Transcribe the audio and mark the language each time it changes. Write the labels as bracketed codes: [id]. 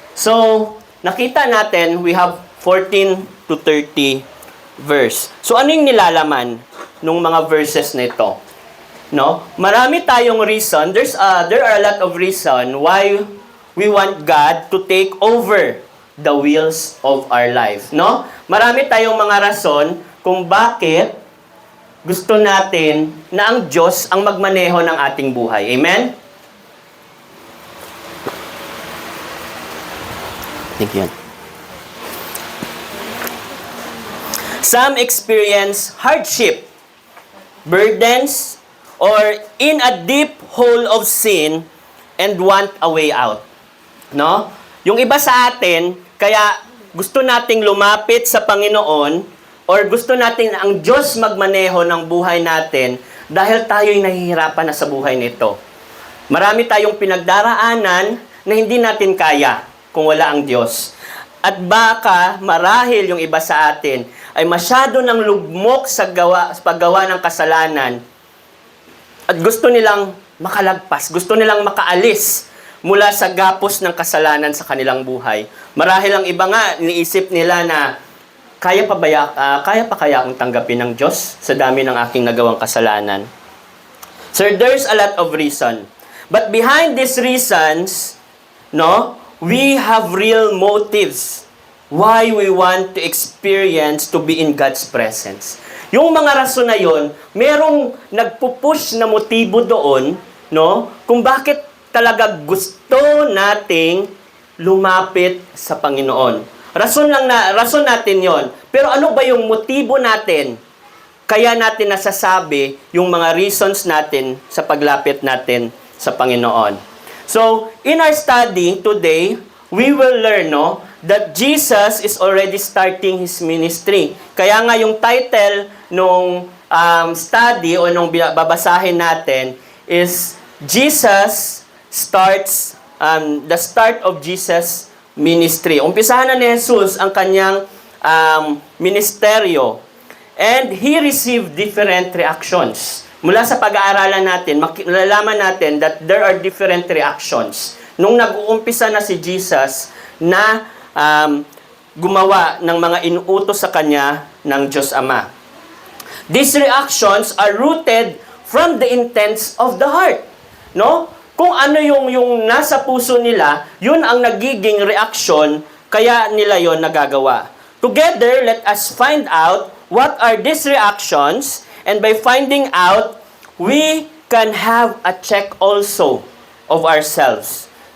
[tl] So, nakita natin, [en] we have 14 to 30 verse. [tl] So, ano yung nilalaman ng mga verses na ito? No? Marami tayong reason. [en] There are a lot of reason why we want God to take over the wheels of our life. [tl] No? Marami tayong mga rason kung bakit gusto natin na ang Diyos ang magmaneho ng ating buhay. Amen? [en] Thank you. Some experience hardship, burdens, or in a deep hole of sin and want a way out. [tl] No? Yung iba sa atin, kaya gusto nating lumapit sa Panginoon or gusto natin ang Diyos magmaneho ng buhay natin dahil tayo'y nahihirapan na sa buhay nito. Marami tayong pinagdaraanan na hindi natin kaya kung wala ang Diyos. At baka marahil yung iba sa atin ay masyado nang lugmok sa paggawa ng kasalanan at gusto nilang makalagpas, gusto nilang makaalis mula sa gapos ng kasalanan sa kanilang buhay. Marahil ang iba nga, iniisip nila na kaya pa kaya akong tanggapin ng Diyos sa dami ng aking nagawang kasalanan? [en] Sir, there's a lot of reason. But behind these reasons, no, we have real motives why we want to experience to be in God's presence. [tl] Yung mga rason na yon, merong nagpupush na motibo doon, no, kung bakit talaga gusto nating lumapit sa Panginoon. Rason natin yon. Pero ano ba yung motibo natin? Kaya natin nasasabi yung mga reasons natin sa paglapit natin sa Panginoon. [en] So, in our study today, we will learn, no, that Jesus is already starting His ministry. [tl] Kaya nga yung title nung study o nung babasahin natin is [en] Jesus starts, the start of Jesus' ministry. [tl] Umpisahan na ni Jesus ang kanyang ministeryo. [en] And He received different reactions. [tl] Mula sa pag-aaralan natin, malalaman natin [en] that there are different reactions. [tl] Nung nag-uumpisa na si Jesus na gumawa ng mga inuutos sa Kanya ng Diyos Ama. [en] These reactions are rooted from the intents of the heart. No? [tl] Kung ano yung nasa puso nila, yun ang nagiging reaksyon, kaya nila yon nagagawa. [en] Together, let us find out what are these reactions, and by finding out, we can have a check also of ourselves.